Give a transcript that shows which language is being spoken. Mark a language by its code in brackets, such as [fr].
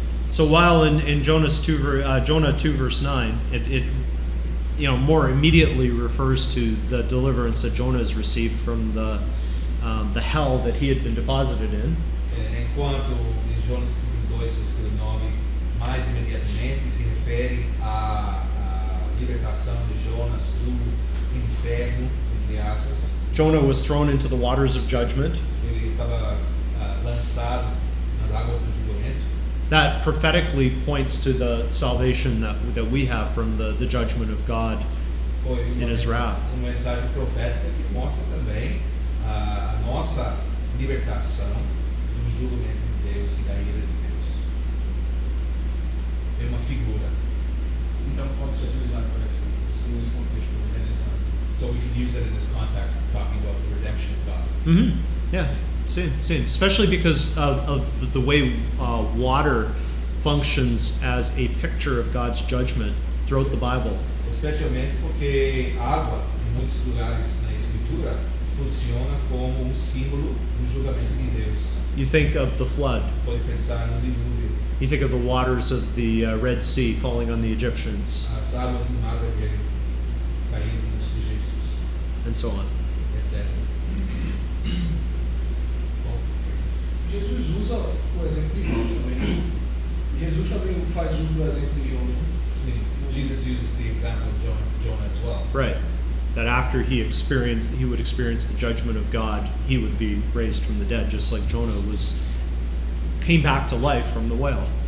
[en] So while in Jonah 2 verse 9, it more immediately refers to the deliverance that Jonah has received from the hell that he had been deposited in. [pt] Enquanto em Jonas 2, versículo 9, mais imediatamente se refere à libertação de Jonas do inferno, entre aspas. [en] Jonah was thrown into the waters of judgment. [pt] Ele estava lançado nas águas do julgamento. [en] That prophetically points to the salvation that we have from the judgment of God [pt] Foi [en] in his wrath. [pt] uma mensagem profética que mostra também a nossa libertação do julgamento de Deus e da ira de Deus. É uma figura. Então pode ser utilizado para esse contexto de redenção. [en] So we can use it in this context, talking about the redemption of God. Mm-hmm. Yeah, same. Especially because of the way water functions as a picture of God's judgment throughout the Bible. [pt] Especialmente porque água, em muitos lugares na Escritura, funciona como símbolo do julgamento de Deus. [en] You think of the flood. [pt] Pode pensar no dilúvio, [en] You think of the waters of the Red Sea falling on the Egyptians, [pt] as águas do Mar Vermelho caindo nos egípcios, [en] and so on. [pt] etc. Bom, Jesus usa o exemplo de Jonas também, né? Jesus também faz uso do exemplo de Jonas. sim, [en] Jesus uses the example of Jonah as well. Right. That after he would experience the judgment of God, he would be raised from the dead, just like Jonah came back to life from the whale.